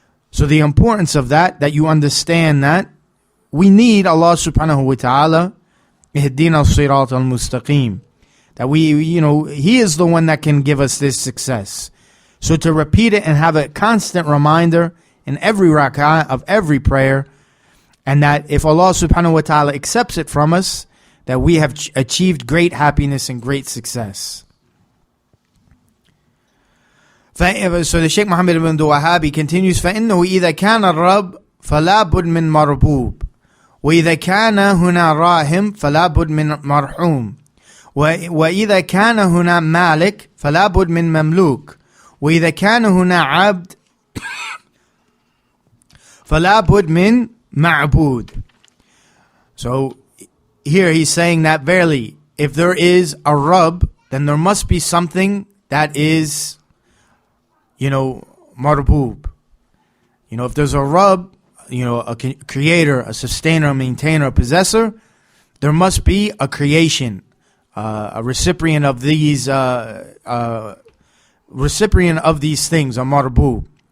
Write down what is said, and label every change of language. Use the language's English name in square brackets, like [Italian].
[English] So the importance of that you understand that we need Allah subhanahu wa ta'ala, ihdina as-sirat al-mustaqim, that He is the one that can give us this success. So to repeat it and have a constant reminder in every rak'ah of every prayer, and that if Allah subhanahu wa ta'ala accepts it from us, that we have achieved great happiness and great success. So the Shaykh Muhammad ibn Abdul-Wahhab, he continues, [Arabic] فَإِنَّهُ إِذَا كَانَ الرَّبُّ فَلَا بُدْ مِنْ مَرْبُوبٍ وإذا كان هنا راهم فلا بد من مرحوم وإذا كان هنا مالك فلا بد من مملوك وإذا كان هنا عبد فلا بد من معبود. [English] So here he's saying that verily, if there is a Rabb, then there must be something that is, marboob. If there's a Rabb, a creator, a sustainer, a maintainer, a possessor, there must be a creation, a recipient of these, things, a marboob.